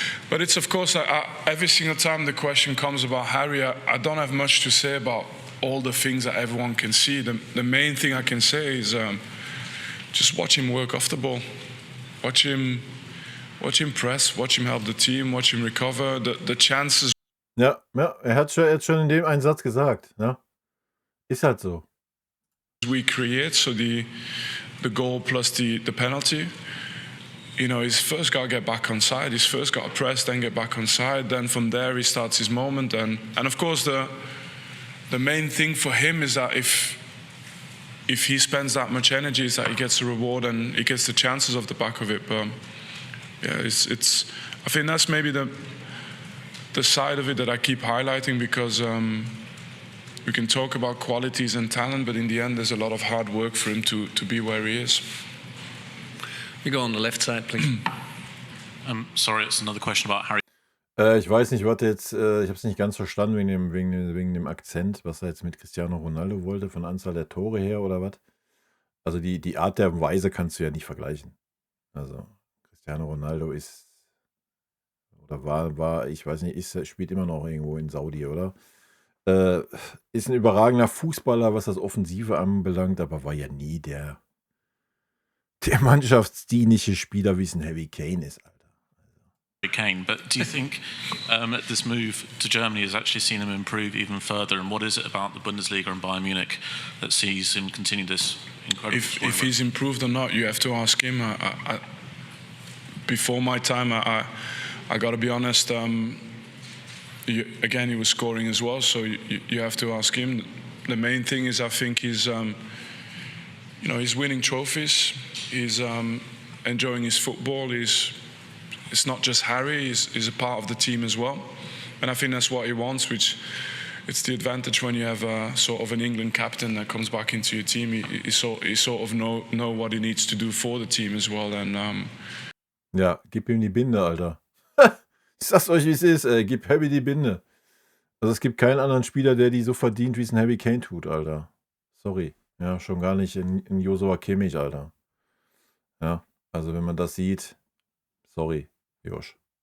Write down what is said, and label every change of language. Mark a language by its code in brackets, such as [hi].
[en] But it's of course every single time the question comes about Harry, I don't have much to say about all the things that everyone can see. The main thing I can say is just watch him work off the ball, watch him press, watch him help the team, watch him recover. The chances. [de] Ja, er hat schon in dem einen Satz gesagt, ne? Ist halt so. [en] We create, so the goal plus the penalty. You know, he's first got to get back on side. He's first got to press, then get back on side. Then from there he starts his moment. And of course the main thing for him is that if he spends that much energy, is that he gets a reward and he gets the chances off the back of it. But yeah, it's. I think that's maybe the side of it that I keep highlighting, because we can talk about qualities and talent, but in the end, there's a lot of hard work for him to be where he is. We go on the left side, please. Sorry, it's another question about Harry. [de] Ich weiß nicht, was jetzt, ich habe es nicht ganz verstanden wegen dem Akzent, was er jetzt mit Cristiano Ronaldo wollte, von Anzahl der Tore her oder was. Also die Art der Weise kannst du ja nicht vergleichen. Also Cristiano Ronaldo ist, oder war, ich weiß nicht, spielt immer noch irgendwo in Saudi, oder? Ist ein überragender Fußballer, was das Offensive anbelangt, aber war ja nie der mannschaftsdienliche Spieler, wie es ein Harry Kane ist, Alter. [en] Harry Kane, but do you think this move to Germany has actually seen him improve even further? And what is it about the Bundesliga and Bayern Munich that sees him continue this incredible? If he's improved or not, you have to ask him. Before my time, I got to be honest. Again, he was scoring as well, so you have to ask him. The main thing is, I think he's winning trophies. He's enjoying his football. It's not just Harry. He's a part of the team as well, and I think that's what he wants. Which it's the advantage when you have a sort of an England captain that comes back into your team. He sort of know what he needs to do for the team as well. And [de] ja, gib ihm die Binde, Alter. Ich sag's euch, wie es ist, ey. Gib Harry die Binde. Also es gibt keinen anderen Spieler, der die so verdient, wie es ein Harry Kane tut, Alter. Sorry. Ja, schon gar nicht in Joshua Kimmich, Alter. Ja, also wenn man das sieht, sorry, Josh.